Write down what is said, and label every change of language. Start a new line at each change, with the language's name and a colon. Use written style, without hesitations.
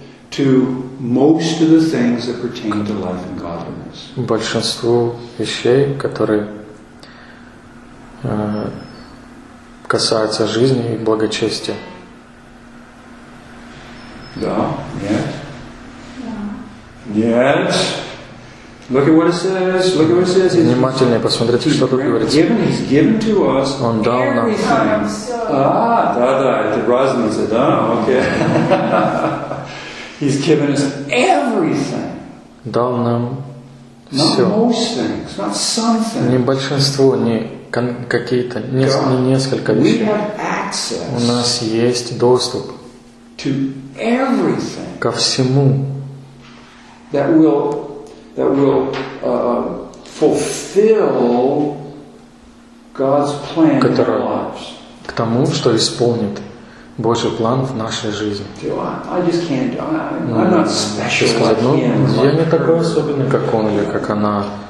English: to most of the things that pertain to life and godliness.
Russian: Большинство вещей, которые касаются жизни и благочестия. Да? Нет? Нет?
English: Look at what it says. Look at what it says.
Russian: Внимательнее посмотрите, что тут говорится.
English: He's given to us.
Russian: Он дал нам. Да-да, это разные цвета, окей.
English: He's given us everything.
Russian: Дал нам все.
English: Not most things, not some things.
Russian: Не большинство, не какие-то, не несколько вещей.
English: We have access.
Russian: У нас есть доступ
English: to everything.
Russian: Ко всему.
English: That will fulfill God's plan in our lives.
Russian: К тому, что исполнит Божий план в нашей жизни. Я не такой особенный, как он или как она.